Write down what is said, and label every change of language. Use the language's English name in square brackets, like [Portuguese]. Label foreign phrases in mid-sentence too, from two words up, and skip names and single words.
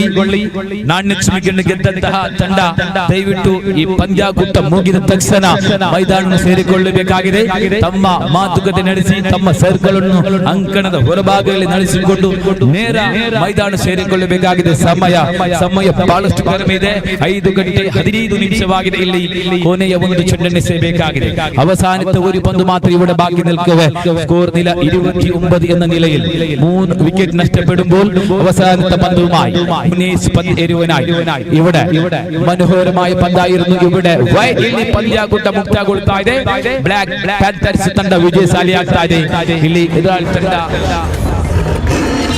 [Kannada] ನಾಣ್ಯಸುವಿಕೆಯನ್ನು ಗೆದ್ದಂತಹ ತಂಡ ದಯವಿಟ್ಟು ಈ ಪಂದ್ಯಾಕೂಟ ಮುಗಿದ ತಕ್ಷಣ ಮೈದಾನ ಸೇರಿಕೊಳ್ಳಬೇಕಾಗಿದೆ. ತಮ್ಮ ಮಾತುಕತೆ ನಡೆಸಿ ತಮ್ಮ ಸರ್ಕಲ್ ಅನ್ನು ಅಂಕಣದ ಹೊರಭಾಗದಲ್ಲಿ ನಡೆಸಿಕೊಂಡು ನೇರ ಮೈದಾನ ಸೇರಿಕೊಳ್ಳಬೇಕಾಗಿದೆ. ಸಮಯ ಬಹಳಷ್ಟು ಕಡಿಮೆ ಇದೆ. 5 ಗಂಟೆ 15 ನಿಮಿಷವಾಗಿದೆ. ಇಲ್ಲಿ ಕೊನೆಯ ಒಂದು ಚೆಂಡನ್ನು ಸೇಬೇಕಾಗಿದೆ. [Malayalam] അവസാനത്തെ ഒരു പന്ത് മാത്രം ഇവിടെ ബാക്കി നിൽക്കവേ സ്കോർ നില 29 എന്ന നിലയിൽ 3 വിക്കറ്റ് നഷ്ടപ്പെടുമ്പോൾ അവസാനത്തെ പന്തുമായി ഉനേസ് പന്ത് എറിയുവാനായി ഇവിടെ മനോഹരമായ പന്തായിരുന്നു. [Kannada] ഇവിടെ ಇಲ್ಲಿ ಪಂದ್ಯಾಕೂಟ ಮುಕ್ತಾಯಗೊಳ್ತಾ ಇದೆ. ಬ್ಲಾಕ್ ಪ್ಯಾಂಥರ್ಸ್ ತಂಡ ವಿಜಯಶಾಲಿಯಾಗ್ತಾ ಇದೆ. ಇಲ್ಲಿ ಎದುರಾಳಿ ತಂಡ